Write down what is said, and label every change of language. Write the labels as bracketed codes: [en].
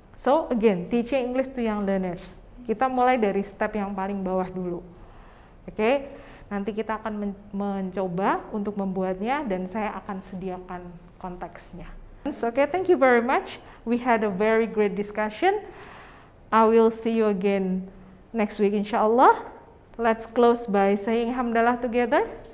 [en] So again, teaching English to young learners. [id] Kita mulai dari step yang paling bawah dulu. Oke, nanti kita akan mencoba untuk membuatnya dan saya akan sediakan konteksnya. [en] Okay, thank you very much. We had a very great discussion. I will see you again next week insyaAllah. Let's close by saying hamdalah together.